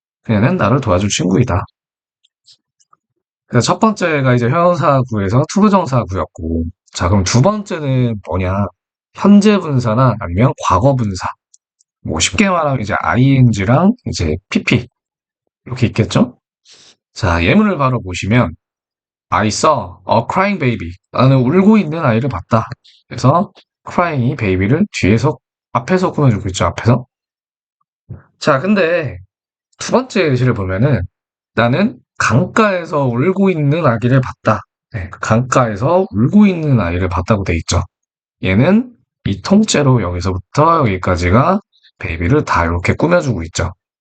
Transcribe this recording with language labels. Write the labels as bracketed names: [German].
[Korean] 얘는 나를 도와줄 친구이다. 그래서 첫 번째가 이제 형용사 구에서 투부정사 구였고, 자, 그럼 두 번째는 뭐냐? 현재 분사나 아니면 과거 분사. 뭐 쉽게 말하면 이제 ing랑 이제 pp 이렇게 있겠죠? [English] 자, 예문을 바로 보시면 I saw a crying baby. [Korean] 나는 울고 있는 아이를 봤다. 그래서 [English] crying baby [Korean] 를 뒤에서 앞에서 꾸며주고 있죠. 앞에서. 자, 근데 두 번째 예시를 보면은 나는 강가에서 울고 있는 아기를 봤다. 네, 강가에서 울고 있는 아이를 봤다고 돼 있죠. 얘는 이 통째로 여기서부터 여기까지가 베이비를 다 이렇게 꾸며주고 있죠.